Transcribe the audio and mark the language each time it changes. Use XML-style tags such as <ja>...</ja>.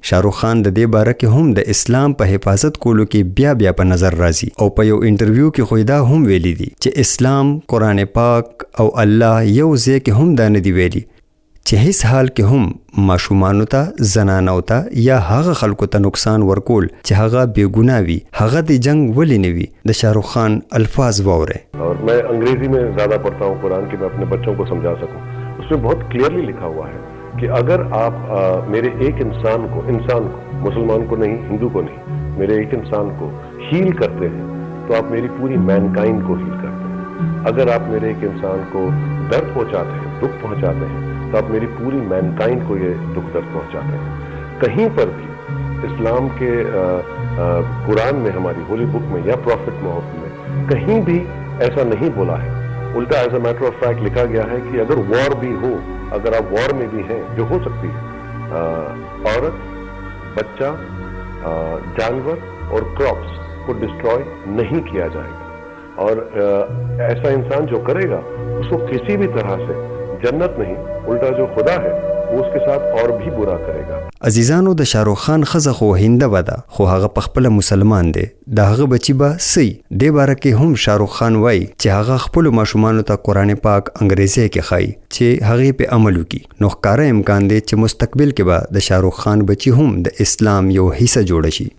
<ps>شاهرخ خان د دې باره کې هم د اسلام په حفاظت کولو کې بیا په نظر راځي او په یو انټرویو کې خو دا هم ویلي دي چې اسلام، قرآن پاک او الله یو ځای کې هم دا نه دی ویلي چې هیڅ حال کې هم ماشومانو ته، زنانو ته یا هغه خلکو ته نقصان ورکول چې هغه بے گناه وي هغه د جنگ ولی نه وي. د شاهرخ خان الفاظ واورئ.</ps> <ur>اور میں انگریزی میں زیادہ پڑھتا ہوں قرآن کہ میں اپنے بچوں کو سمجھا سکوں. اس میں بہت کلیئرلی لکھا ہوا ہے کہ اگر آپ میرے ایک انسان کو مسلمان کو نہیں، ہندو کو نہیں، میرے ایک انسان کو ہیل کرتے ہیں تو آپ میری پوری مین کائنڈ کو ہیل کرتے ہیں. اگر آپ میرے ایک انسان کو درد پہنچاتے ہیں، دکھ پہنچاتے ہیں تو آپ میری پوری مین کائنڈ کو یہ دکھ درد پہنچاتے ہیں. کہیں پر بھی اسلام کے قرآن میں، ہماری ہولی بک میں یا پروفٹ محمد میں کہیں بھی ایسا نہیں بولا ہے. الٹا</ur> <en>as a matter of fact</en> <ur>لکھا گیا ہے کہ اگر وار بھی ہو، اگر آپ وار میں بھی ہیں جو ہو سکتی ہے، عورت، بچہ، جانور اور کراپس کو ڈسٹروائے نہیں کیا جائے گا. اور ایسا انسان جو کرے گا اس کو کسی بھی طرح سے جنت نہیں، الٹا جو خدا ہے وہ اس کے ساتھ اور بھی برا کرے گا.</ur> <ps>عزیزانو د شاهرخ خان ښځه خو هنده وده خو هغه پخپله مسلمان دی، د هغه بچی به سی. دې باره کې هم شاهرخ خان وایي چې هغه خپلو ماشومانو ته قرآن پاک انګریزي کې ښایي چې هغې پې عمل وکړي. نو ښکاره امکان دی چې مستقبل کې به د شاهرخ خان بچی هم د اسلام یو حصه جوړه شي.</ps>